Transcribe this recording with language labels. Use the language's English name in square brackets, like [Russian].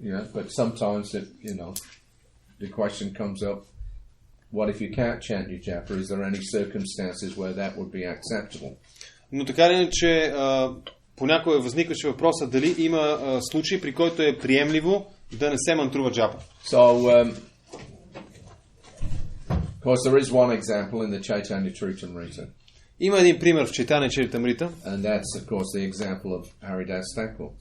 [English] Yeah, but sometimes the question comes up, what if you can't chant your Japa? Is there any circumstances where that would be acceptable? [Bulgarian] Но така или иначе, понякога възникваше въпроса дали има случай, при който е приемливо да не се мантрува Джапа. [English] So, of course, there is one example in the Chaitanya Charitamrita. [Bulgarian] Има един пример в Чайтания Чаритамрита. [English] And that's, of course, the example of Haridas Thakur.